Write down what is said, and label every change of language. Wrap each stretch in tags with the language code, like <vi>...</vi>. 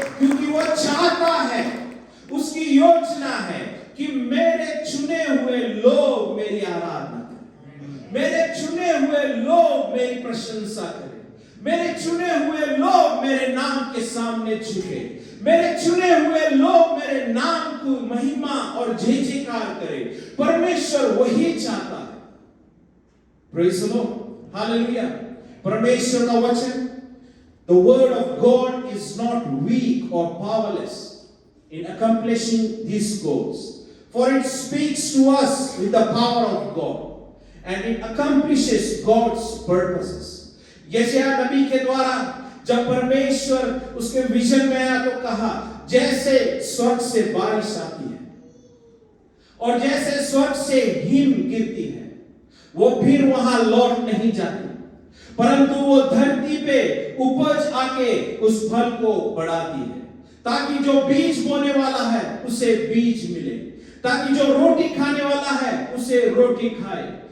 <hi>क्योंकि वो चाहता है, उसकी योजना है कि मेरे चुने हुए लोग मेरी आराधना करें, मेरे चुने हुए लोग मेरी प्रशंसा करें, मेरे चुने हुए लोग मेरे नाम के सामने झुके, मेरे चुने हुए लोग मेरे नाम को महिमा और जय जयकार करें। परमेश्वर वही चाहता है।</hi> <en>praise the Lord,</en> <hi>hallelujah. परमेश्वर का वचन,</hi> <en>the word of God is not weak or powerless in accomplishing these goals, for it speaks to us with the power of God and it accomplishes God's purposes.</en> <hi>यशायाह नबी के द्वारा जब परमेश्वर उसके vision में आया तो कहा, जैसे स्वर्ग से बारिश आती है और जैसे स्वर्ग से हिम गिरती है, वो फिर वहां लौट नहीं जाती, परंतु वो धरती पे उपज आके उस फल को बढ़ाती है, ताकि जो बीज बोने वाला है उसे बीज मिले, ताकि जो रोटी खाने वाला है उसे रोटी खाए।</hi>